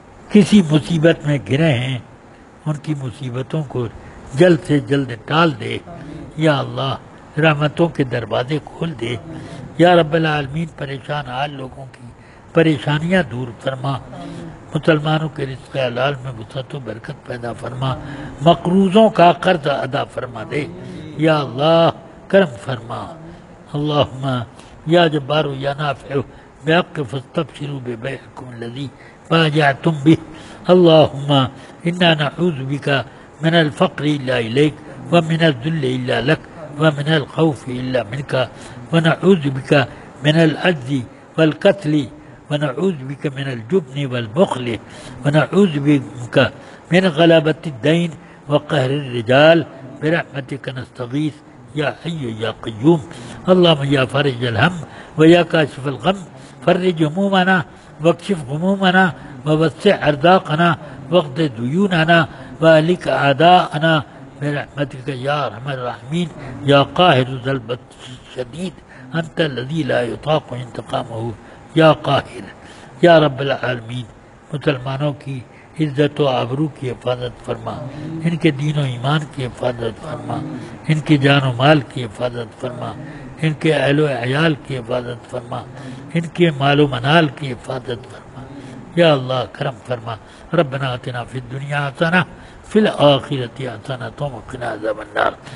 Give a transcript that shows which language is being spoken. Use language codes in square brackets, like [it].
[ur] کسی مصیبت میں گرے ہیں ان کی مصیبتوں کو جلد سے جلد ٹال دے، یا اللہ رحمتوں کے دروازے کھول دے۔ یا رب العالمین پریشان حال لوگوں کی پریشانیاں دور فرما، مسلمانوں کے رزق حلال میں وسعت و برکت پیدا فرما، مقروضوں کا قرض ادا فرما دے۔ یا اللہ کرم فرما. [ar] اللہم یا جبار یا نافع بحق فاستبشروا ببيعكم الذي بايعتم به. اللہم انا نعوذ بك من الفقر الا اليك ومن الذل الا لك ومن الخوف الا منك ونعوذ بك من العجز والقتل ونعوذ بك من الجبن والبخل ونعوذ بك من غلبة الدين وقهر الرجال برحمتك نستغيث يا حي يا قيوم. اللهم يا فارج الهم ويا كاشف الغم فرج همومنا واكشف غمومنا ووسع أرزاقنا واقض ديوننا وأهلك أعداءنا برحمتك يا أرحم الراحمين يا قاهر ذا البطش الشديد أنت الذي لا يطاق انتقامه یا قاہر یا رب العالمین. [ur] مسلمانوں کی عزت و آبرو کی حفاظت فرما، ان کے دین و ایمان کی حفاظت فرما، ان کی جان و مال کی حفاظت فرما، ان کے اہل و عیال کی حفاظت فرما، ان کے مال و منال کی حفاظت فرما. یا اللہ کرم فرما. [ar] ربنا آتنا فی الدنیا حسنہ فی الآخرۃ حسنۃ وقنا عذاب النار.